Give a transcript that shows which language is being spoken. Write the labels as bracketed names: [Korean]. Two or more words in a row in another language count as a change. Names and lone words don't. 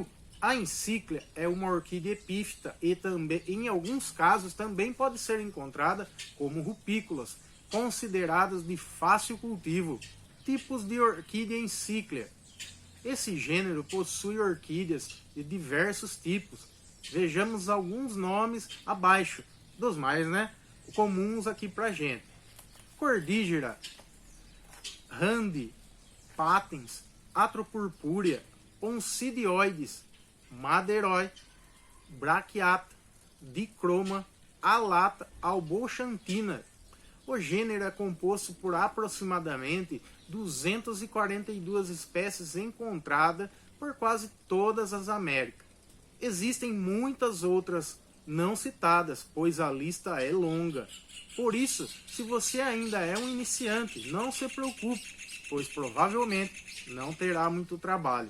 [Portuguese] A Encíclia é uma orquídea epífita e também, em alguns casos, também pode ser encontrada como rupícolas, consideradas de fácil cultivo. Tipos de orquídea Encíclia. Esse gênero possui orquídeas de diversos tipos. Vejamos alguns nomes abaixo, dos mais comuns aqui pra gente. Cordígera, Randi, Patens, Atropurpúrea, Oncidioides, Madeiroi, Brachiata, Dicroma, Alata, Alboxantina. O gênero é composto por aproximadamente 242 espécies encontradas por quase todas as Américas. Existem muitas outras não citadas, pois a lista é longa. Por isso, se você ainda é um iniciante, não se preocupe, pois provavelmente não terá muito trabalho.